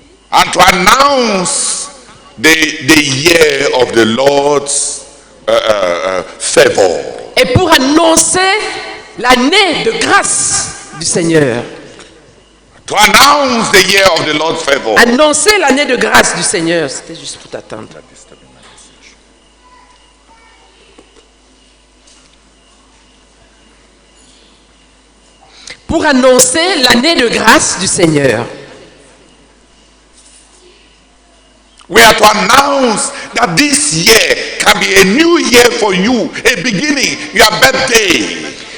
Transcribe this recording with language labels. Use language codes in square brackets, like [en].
[en] and to announce the year of the Lord's favor. [fr] et pour annoncer l'année de grâce du Seigneur. [en] To announce the year of the Lord's favor. [fr] Annoncer l'année de grâce du Seigneur. C'était juste pour t'attendre. Pour annoncer l'année de grâce du Seigneur. [en] We are to announce that this year can be a new year for you, a beginning, your birthday.